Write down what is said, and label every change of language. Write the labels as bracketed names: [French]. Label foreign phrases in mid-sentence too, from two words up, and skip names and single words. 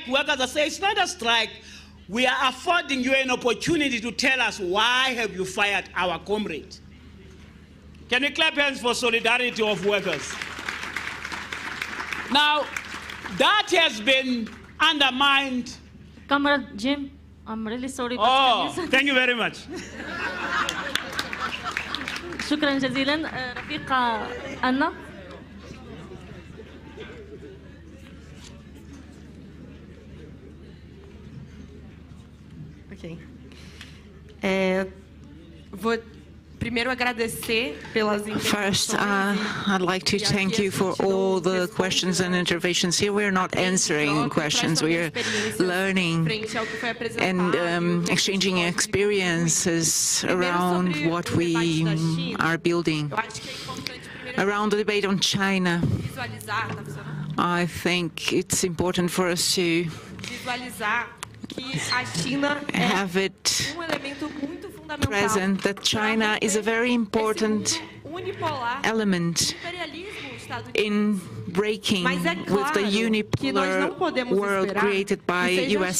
[English] Workers are saying it's not a strike. We are affording you an opportunity to tell us why have you fired our comrade. Can we clap hands for solidarity of workers? Now, that has been undermined. Comrade Jim, I'm really sorry. Oh, thank you very much. [Arabic] شكرا جزيلا. رفيقة أنا. [English] Ok. [Portuguese] Vou primeiro agradecer pelas [English] First, I'd like to thank you for all the questions and interventions here. We're not answering questions, we're learning and exchanging experiences around what we are building. Around the debate on China, I think it's important for us to have it present that China is a very important element in breaking with the unipolar world created by U.S.